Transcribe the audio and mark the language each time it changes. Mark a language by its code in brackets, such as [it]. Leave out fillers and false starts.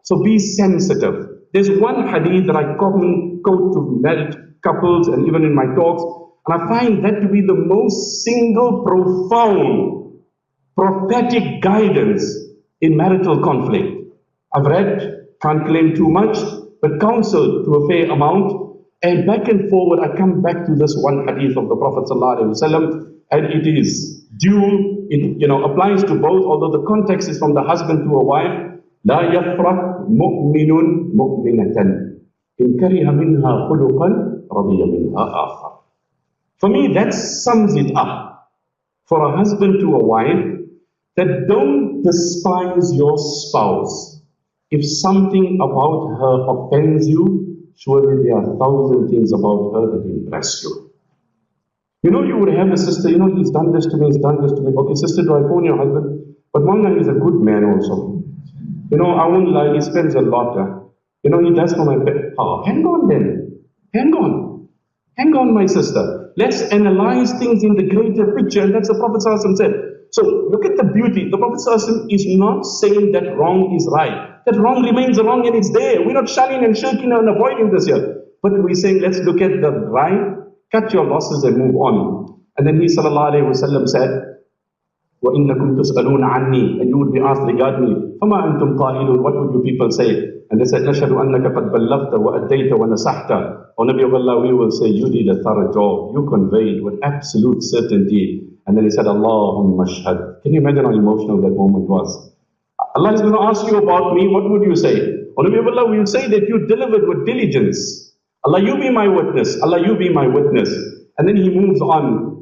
[en] So be sensitive. There's one hadith that I quote to married couples and even in my talks, and I find that to be the most single, profound, prophetic guidance in marital conflict. I've read, can't claim too much, but counseled to a fair amount, and back and forward I come back to this one hadith of the Prophet ﷺ, and it is dual, it applies to both, although the context is from the husband to a wife. [ar] لا يفرق مؤمن مؤمنة إن كره منها خلقا رضي منها آخر. [en] For me, that sums it up for a husband to a wife, that don't despise your spouse. If something about her offends you, surely there are 1,000 things about her that impress you. You would have a sister, he's done this to me, he's done this to me. Okay, sister, do I phone your husband? But Mawlana is a good man also. I won't lie, he spends a lot. He does for my pet. Oh, hang on then. Hang on, my sister. Let's analyze things in the greater picture, and that's the Prophet ﷺ said. So look at the beauty. The Prophet ﷺ is not saying that wrong is right. That wrong remains wrong and it's there. We're not shunning and shirking and avoiding this here. But we're saying, let's look at the right, cut your losses and move on. And then he ﷺ said, [ar] وَإِنَّكُمْ تُسْأَلُونَ عَنِّي, [en] and you would be asked regarding me, [ar] فَمَا أَنْتُمْ قَائِلُونَ, [en] what would you people say? And they said, [ar] نَشْهَدُ أَنَّكَ قَدْ بَلَّغْتَ وَأَدَّيْتَ وَنَصَحْتَ. [en] O Nabi of Allah, we will say, you did a thorough job, you conveyed with absolute certainty. And then he said, Allahumma shahad. Can you imagine how emotional that moment was? Allah is going to ask you about me, what would you say? O Nabi of Allah, we will say that you delivered with diligence. Allah, you be my witness. Allah, you be my witness. And then he moves on.